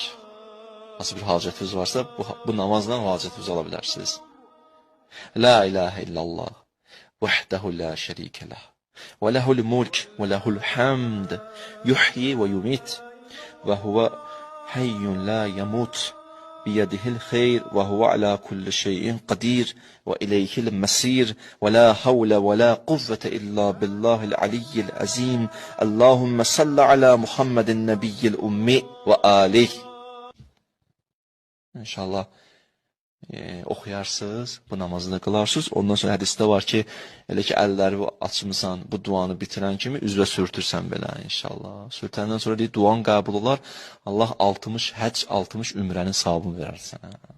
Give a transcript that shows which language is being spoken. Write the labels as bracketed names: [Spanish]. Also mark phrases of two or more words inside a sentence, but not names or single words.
[Azerbaijani] Hansı bir hacətiniz varsa, bu namazla hacətinizi ala bilərsiniz. [Arabic] لا إله إلا الله وحده لا شريك له وله الملك وله الحمد يحيي ويميت وهو حي لا يموت, بيده الخير وهو على كل شيء قدير وإليه المسير ولا حول ولا قوة إلا بالله العلي العظيم اللهم صل على محمد النبي الأمي وآله. [Azerbaijani] İnşallah oxuyarsınız, bu namazı da qılarsınız. Ondan sonra hədisdə var ki, elə ki əlləri açmısan, bu duanı bitirən kimi üzvə sürtürsən belə inşallah. Sürtəndən sonra deyir, duan qəbul olar. Allah 60 həcc, 60 ümrənin savabını verər sənə.